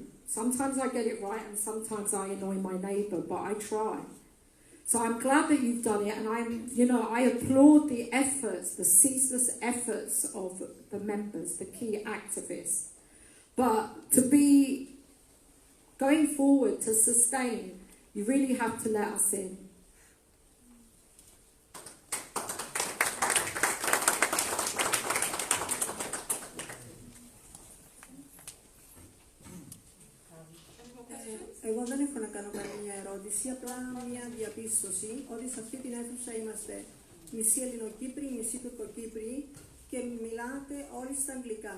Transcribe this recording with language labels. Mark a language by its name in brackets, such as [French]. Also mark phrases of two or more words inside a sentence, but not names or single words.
[English] Sometimes I get it right and sometimes I annoy my neighbour, but I try. So I'm glad that you've done it, and I applaud the efforts, the ceaseless efforts of the members, the key activists. But to be going forward, to sustain, you really have to let us in. [Greek] Εγώ δεν έχω να κάνω καμία ερώτηση, απλά μια διαπίστωση ότι σε αυτή την αίθουσα είμαστε μισή Ελληνοκύπροι, μισή Τουρκοκύπροι και μιλάτε όλοι στα αγγλικά.